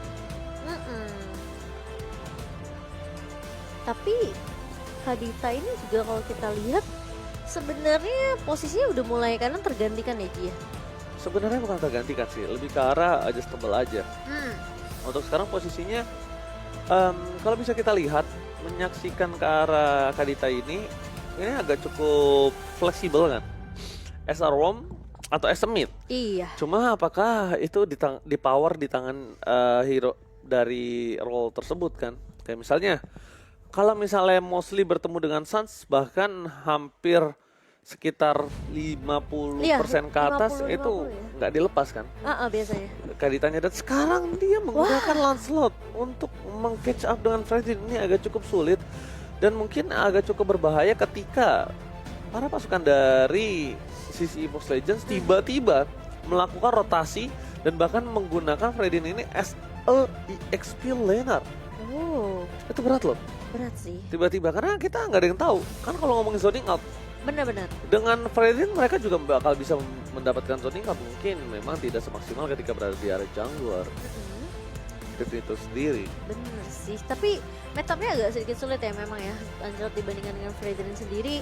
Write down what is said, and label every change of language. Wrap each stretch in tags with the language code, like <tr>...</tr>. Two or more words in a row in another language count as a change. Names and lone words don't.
<id>Tapi Kadita ini juga kalau kita lihat sebenarnya posisinya udah mulai kanan tergantikan ya Ji ya. Sebenarnya bukan tergantikan sih, lebih ke arah adjustable aja. Untuk sekarang posisinya kalau bisa kita lihat menyaksikan ke arah Kadita ini agak cukup fleksibel kan.</id> <en>As a ROM atau as a mid.</en> <id>Iya. Cuma apakah itu di power di tangan hero dari role tersebut kan? Kayak misalnya kalau misalnya mostly bertemu dengan Sans bahkan hampir sekitar 50% ke atas 50, itu ya. nggak dilepas kan Biasanya. Kaditanya, dan sekarang dia menggunakan Lancelot untuk meng-</id> <en>catch up</en> <id>dengan Freddy. Ini agak cukup sulit dan mungkin agak cukup berbahaya ketika para pasukan dari sisi EVOS Legends tiba-tiba melakukan rotasi dan bahkan menggunakan Freddy ini</id> <en>as a EXP laner.</en> <id>Oh, Itu berat loh berat sih. tiba-tiba karena kita nggak ada yang tahu kan kalau ngomongin</id> <en>zoning out.</en> <id>Benar-benar. Dengan Fredrin mereka juga bakal bisa mendapatkan</id> <en>zoning out,</en> <id>mungkin memang tidak semaksimal ketika berada di area jungler. Itu sendiri. Bener sih, tapi matchupnya agak sedikit sulit ya memang ya Lancelot dibandingkan dengan Fredrin sendiri.</id>